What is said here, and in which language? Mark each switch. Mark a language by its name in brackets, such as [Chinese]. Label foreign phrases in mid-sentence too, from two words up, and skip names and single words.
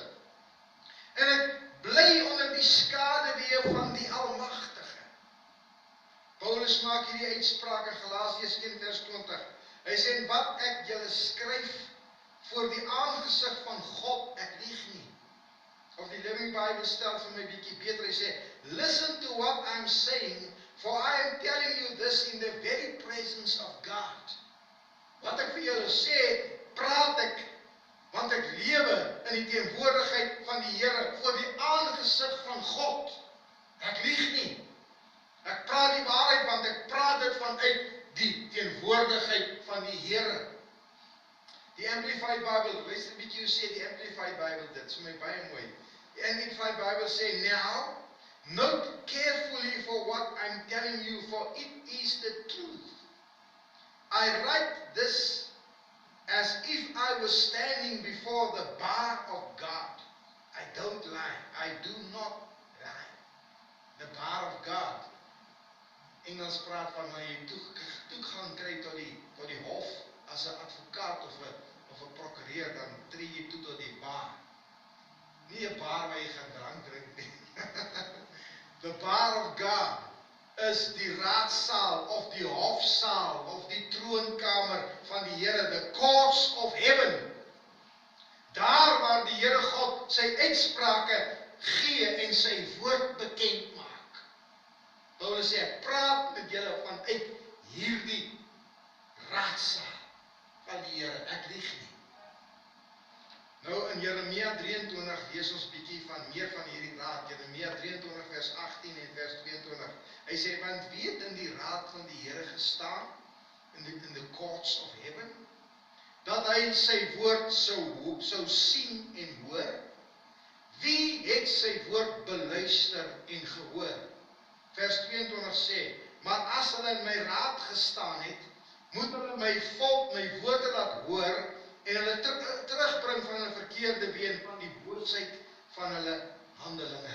[Afrikaans] En ek bly onder die skaduwee van die Almagtige. Paulus maak hierdie uitspraak in Galasiërs 1 vers 20. Hy sê, wat ek julle skryf voor die aangesig van God, ek lieg nie. Of die Living Bible stel vir my bietjie beter, hy sê, [English] listen to what I'm saying, for I am telling you this in the very presence of God. [Afrikaans] Wat ek vir julle sê, praat ek, want ek lewe in die teenwoordigheid van die Here, voor die aangesig van God. Ek lieg nie. Ek praat die waarheid, want ek praat dit vanuit die teenwoordigheid van die Here. Die Amplified Bible, luister 'n bietjie hoe sê die Amplified Bible dit, vir my baie mooi. Die Amplified Bible sê, [English] now, note carefully for what I'm telling you, for it is the truth. I write this as if I was standing before the bar of God. I don't lie. I do not lie. The bar of God. [Afrikaans] Engels praat van wanneer jy toegang kry tot die hof as 'n advokaat of 'n prokureur, dan tree jy toe tot die bar. Nie 'n bar waar jy gaan drank drink nie. [English] The bar of God [Afrikaans] is die raadsaal of die hofsaal of die troonkamer van die Here, [English] the courts of heaven. [Afrikaans] Daar waar die Here God sy uitsprake gee en sy woord bekend maak. Paulus sê, ek praat met julle vanuit hierdie raadsaal van die Here, ek lieg nie. Nou in Jeremia 23 lees ons bietjie van meer van hierdie raad. Jeremia 23 vers 18 en vers 22. Hy sê, want wie het in die raad van die Here gestaan, [English] in the courts of heaven, [Afrikaans] dat hy sy woord sou sien en hoor? Wie het sy woord beluister en gehoor? Vers 22 sê, maar as hulle in my raad gestaan het, moet hulle my volk my woorde laat hoor, en hulle terugbring van hulle verkeerde been, van die boosheid van hulle handelinge.